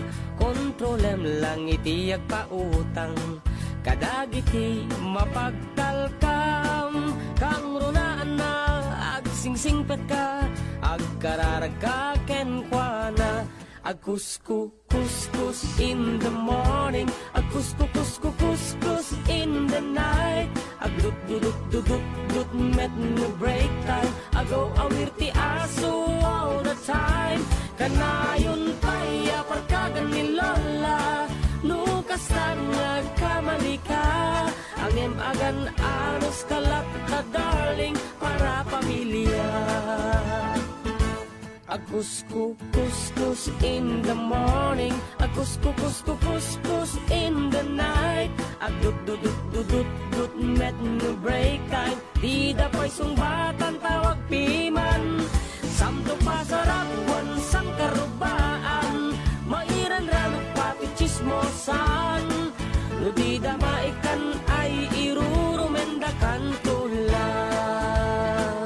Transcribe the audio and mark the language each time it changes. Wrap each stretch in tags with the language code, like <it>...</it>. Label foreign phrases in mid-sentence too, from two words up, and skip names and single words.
<ilo>Kontrolem lang iti agpautang, kadagiti mapagtalkam. Kang runaan na agsingsingpet ka, agkararag ka kenkwana. Agkuskus</ilo> <en>in the morning,</en> <ilo>agkuskus</ilo> <en>in the night.</en> <ilo>Agdut met no</ilo> <en>break time,</en> <ilo>agaw awir ti aso</ilo> <en>all the time.</en> <ilo>Kanayon paya pagkagan ni Lola, lukas tang nagkamali ka. Angem agan anos kalap ka darling para pamilya. Agkuskus</ilo> <en>in the morning,</en> <ilo>agkuskus</ilo> <en>in the night.</en> <ilo>Agdut met no</ilo> <en>break time,</en> <ilo>di dapay sungbatan tawag piman. Samto pasarap wansang karubaan, mairan ranod pati chismosan. No di damaikan ay irurumendakan tulang.</ilo>